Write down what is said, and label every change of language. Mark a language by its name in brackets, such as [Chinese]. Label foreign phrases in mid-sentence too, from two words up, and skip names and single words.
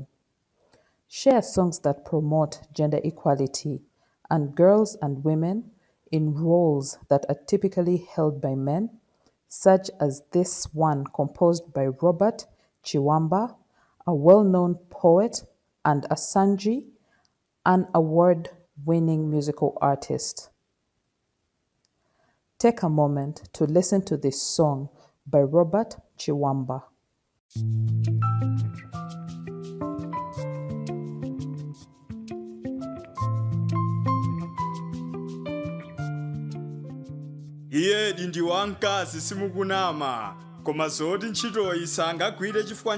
[English] Share songs that promote gender equality and girls and women in roles that are typically held by men, such as this one composed by Robert Chiwamba, a well known poet, and Asanji, an award winning musical artist. Take a moment to listen to this song by Robert Chiwamba. [Nyanja] Iye ndi wamkazi simukunama koma zoti ntchitoyi sangagwire chifukwa